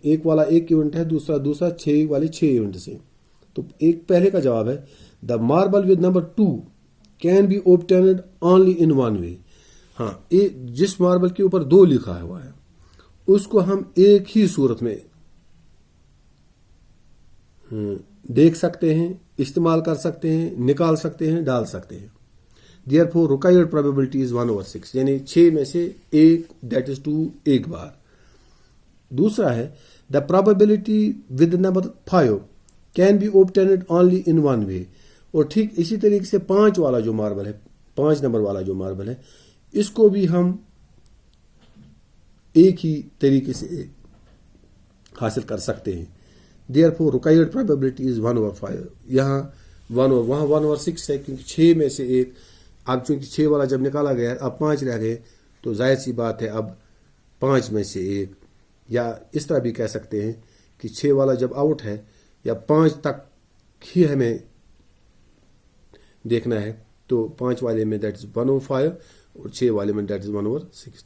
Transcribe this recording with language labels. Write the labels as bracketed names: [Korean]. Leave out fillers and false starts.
[Hindi] एक वाला एक इवेंट है, दूसरा 6 वाले 6 इवेंट्स हैं। तो एक पहले का जवाब है [English] The marble with number 2 can be obtained only in 1 way. [Hindi] हाँ, जिस मार्बल के ऊपर 2 लिखा हुआ है उसको हम एक ही सूरत में देख सकते हैं, इस्तेमाल कर सकते हैं, निकाल सकते हैं, डाल सकते हैं। [English] Therefore required probability is 1/6, [Hindi] यानी 6 में से 1 [English] that is 2 [Hindi] एक बार। दूसरा है [English] the probability with number 5 can be obtained only in 1 way। [Hindi] और ठीक इसी तरीके से 5 वाला जो मार्बल है, 5 नंबर वाला जो मार्बल है, इसको भी हम एक ही तरीके से हासिल कर सकते हैं। [English] Therefore required probability is 1/5। [Hindi] यहाँ 1/6 है, क्योंकि 6 में से 1। अब चूंकि 6 वाला जब निकाला गया, अब 5 रह गए, तो जाहिर सी बात है अब 5 में से 1, या इस तरह भी कह सकते हैं कि 6 वाला जब आउट है या 5 तक ही हमें देखना है, तो 5 वाले में दैट इज 1/5 और 6 वाले में दैट इज 1/6।